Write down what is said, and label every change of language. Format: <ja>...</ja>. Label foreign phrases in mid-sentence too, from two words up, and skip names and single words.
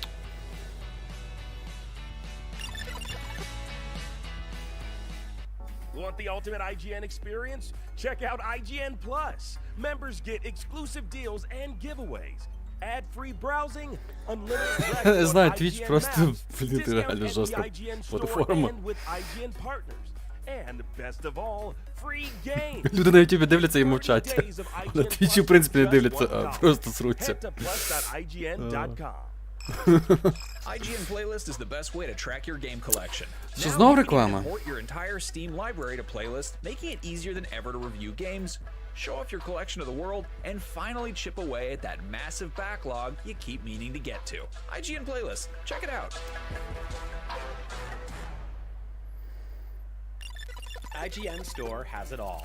<en>Want the ultimate IGN experience? Check out IGN Plus. Members get exclusive deals and giveaways. Ad-free browsing, unlimited</en> <uk>Не знаю, Twitch просто, блін, реально жорстка платформа. Люди на YouTube дивляться і мовчать. На Twitch, в принципі, не дивляться, а просто сруться.</uk> <en>IGN Playlist is the best way to track your game collection.</en> <uk>Що, знов реклама?</uk> <en>Import your entire Steam library to Playlist, making it easier than ever to review games, show off your collection of the world, and finally chip away at that massive backlog you keep meaning to get to. IGN Playlist, check it out. IGN Store has it all.</en>